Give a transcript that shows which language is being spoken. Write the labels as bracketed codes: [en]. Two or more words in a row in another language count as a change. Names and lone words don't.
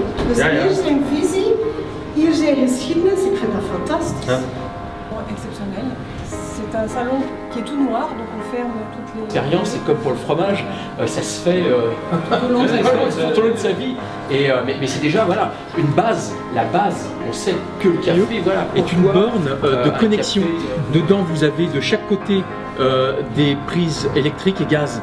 [nl] Dus hier zijn visie, hier zijn geschiedenis, ik vind dat fantastisch. Ja. [fr] Exceptionnel. C'est un salon qui est tout noir, donc on ferme toutes les... L'expérience, c'est comme pour le fromage, ça se fait tout au long de sa vie. Et, mais c'est déjà voilà, une base, la base. On sait que le café voilà, est une borne de connexion. Dedans, vous avez de chaque côté des prises électriques et gaz.